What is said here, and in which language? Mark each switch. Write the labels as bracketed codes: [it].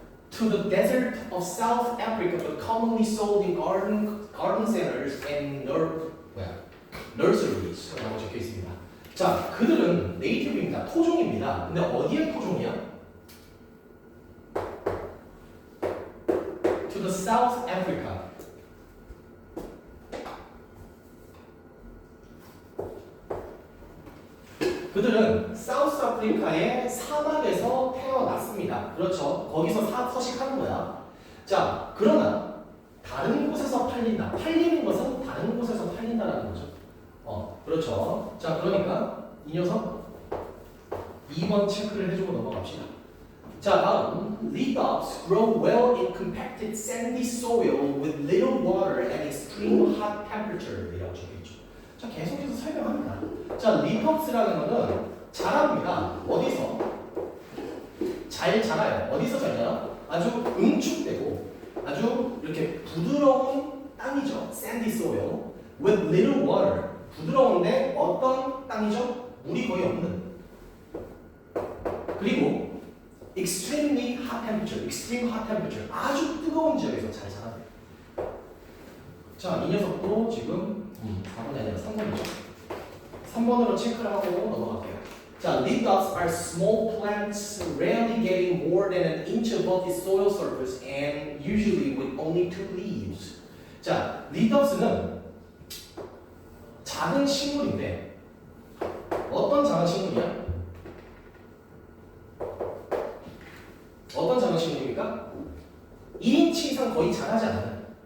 [en] To the desert of South Africa, but commonly sold in garden centers and nurseries. [ko] 라고 적혀 있습니다. 자, 그들은 네이티브입니다. 토종입니다. 근데 어디의 토종이야? [en] To the South Africa. [ko] 그들은 사우스 아프리카의 사막에서 태어났습니다. 그렇죠. 거기서 서식하는 거야. 자, 그러나 다른 곳에서 팔린다. 팔리는 것은 다른 곳에서 팔린다라는 거죠. 그렇죠. 자, 그러니까 이 녀석 2번 체크를 해주고 넘어갑시다. 자, 다음 [en] Littops grow well in compacted sandy soil with little water and extreme hot temperature [ko] 이라고 적혀있죠. 자, 계속해서 설명합니다. 자, 리텁스라는 거는 자랍니다. 어디서? 잘 자라요. 어디서 잘 자라? 아주 응축되고 아주 이렇게 부드러운 땅이죠. [en] sandy soil with little water. [ko] 부드러운데 어떤 땅이죠? 물이 거의 없는. 그리고 [en] extremely hot temperature, extreme hot temperature. [ko] 아주 뜨거운 지역에서 잘 자라요. 자, 이 녀석도 지금 4번이 아니라 3번이죠. 3번으로 체크를 하고 넘어갈게요. 자, [en] Littops are small plants rarely getting more than an inch above the soil surface and usually with only 2 leaves. [ko] 자, Littops는 작은 식물인데 어떤 작은 식물이야? 어떤 작은 식물입니까? 1인치 이상 거의 자라지 않아요.